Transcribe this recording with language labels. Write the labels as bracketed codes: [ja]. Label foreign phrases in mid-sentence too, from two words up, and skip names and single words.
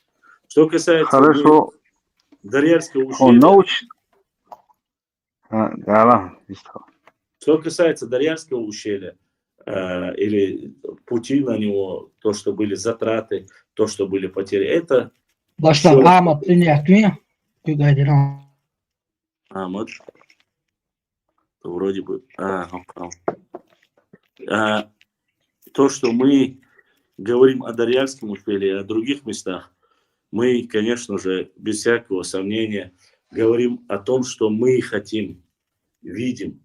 [ru] Что касается Дарьярского ущелья... Что касается Дарьярского ущелья, или пути на него, то, что были затраты, то, что были потери, это... [tr] Baştan Ahmet dinletmiyor. Ahmet. [ru] Вроде бы... То, что мы говорим о Дарьярском ущелье и о других местах, мы, конечно же, без всякого сомнения говорим о том, что мы хотим, видим.